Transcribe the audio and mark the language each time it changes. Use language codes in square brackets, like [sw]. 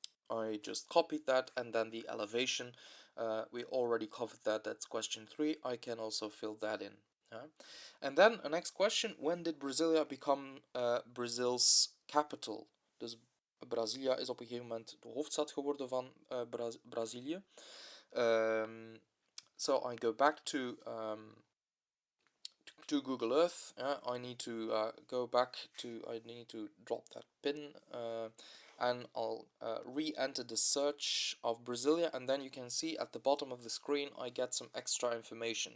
[en] I just copied that, and then the elevation, we already covered that, that's question 3. I can also fill that in. Yeah. And then the next question, when did Brasilia become Brazil's capital? [nl] Dus Brasilia is op een gegeven moment de hoofdstad geworden van Brazilië. [en] So I go back to Google Earth. I need to I need to drop that pin and I'll re-enter the search of Brasilia, and then you can see at the bottom of the screen I get some extra information.